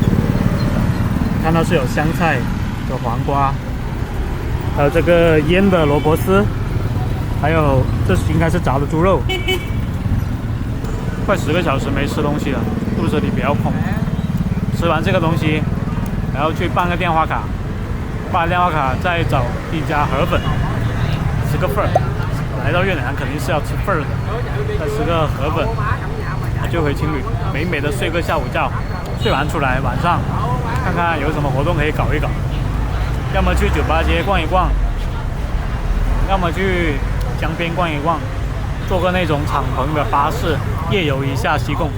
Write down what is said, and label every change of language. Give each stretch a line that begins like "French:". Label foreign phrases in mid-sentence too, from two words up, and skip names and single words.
Chinese: 看到是有香菜、有黃瓜，還有這個醃的蘿蔔絲，還有這應該是炸的豬肉。快10個小時沒吃東西了，肚子裡比較空。吃完這個東西，然後去辦個電話卡，辦電話卡再找一家河粉，吃個份兒。來到越南肯定是要吃份兒的，再吃個河粉，就回青旅，美美的睡個下午覺。睡完出來，晚上看看有什麼活動可以搞一搞，要麼去酒吧街逛一逛，要麼去江邊逛一逛，坐個那種敞篷的巴士夜遊一下西貢。